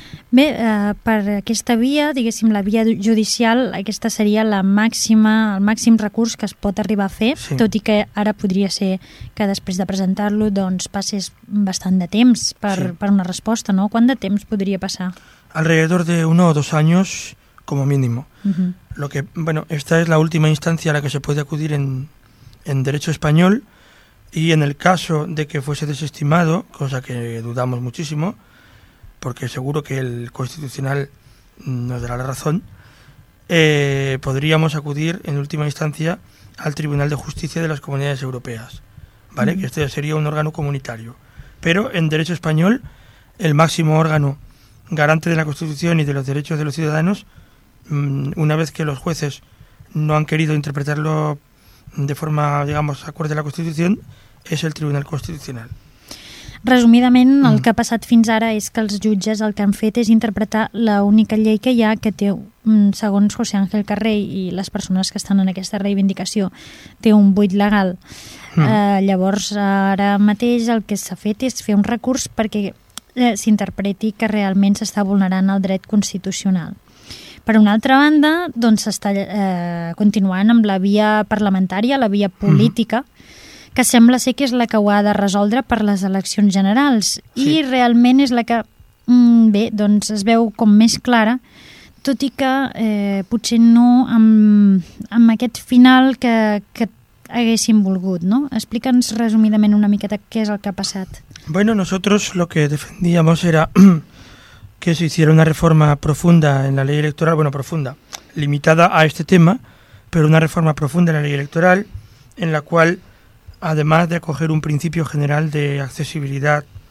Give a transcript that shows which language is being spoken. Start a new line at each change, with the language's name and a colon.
Catalan: Bé, per aquesta via, diguéssim, la via judicial, aquesta seria el màxim recurs que es pot arribar a fer, sí. Tot i que ara podria ser que després de presentar-lo doncs passés bastant de temps per una resposta, no? Quant de temps podria passar?
Spanish: Alrededor de 1 o 2 años, como mínimo. Lo que, bueno, esta es la última instancia a la que se puede acudir en derecho español, y en el caso de que fuese desestimado, cosa que dudamos muchísimo, porque seguro que el Constitucional nos dará la razón, podríamos acudir en última instancia al Tribunal de Justicia de las Comunidades Europeas, ¿vale? Que este sería un órgano comunitario. Pero en derecho español, el máximo órgano garante de la Constitución y de los derechos de los ciudadanos, una vez que los jueces no han querido interpretarlo de forma, digamos, acorde a la Constitución, es el Tribunal Constitucional.
Catalan: Resumidament, el que ha passat fins ara és que els jutges el que han fet és interpretar l'única llei que hi ha, que té, segons José Ángel Carrey i les persones que estan en aquesta reivindicació, té un buit legal. Llavors, ara mateix el que s'ha fet és fer un recurs perquè s'interpreti que realment s'està vulnerant el dret constitucional. Per una altra banda, doncs s'està continuant amb la via parlamentària, la via política, que sembla ser que és la que ho ha de resoldre per les eleccions generals. Sí. I realment és la que, bé, doncs es veu com més clara, tot i que potser no amb aquest final que haguéssim volgut, no? Explica'ns resumidament una miqueta què és el que ha passat.
Spanish: Bueno, nosotros lo que defendíamos era que se hiciera una reforma profunda en la ley electoral, bueno, profunda, limitada a este tema, pero una reforma profunda en la ley electoral, en la cual, además de acoger un principio general de accesibilidad